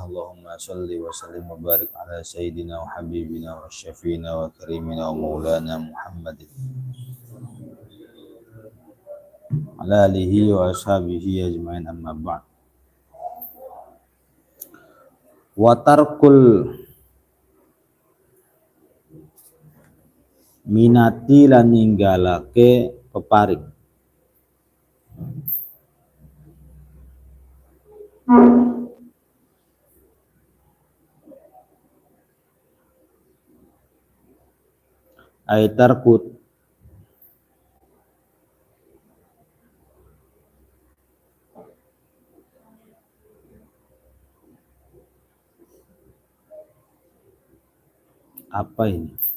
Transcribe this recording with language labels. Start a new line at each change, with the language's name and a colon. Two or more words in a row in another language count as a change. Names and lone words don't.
Arabic: اللهم صل وسلم وبارك على سيدنا وحبيبنا وشفيعنا وكريمنا ومولانا محمد على آله وأصحابه أجمعين، أما بعد. وترك المنة
Javanese: lan ninggalake peparing.
Indonesian: Aitarkut apa ini?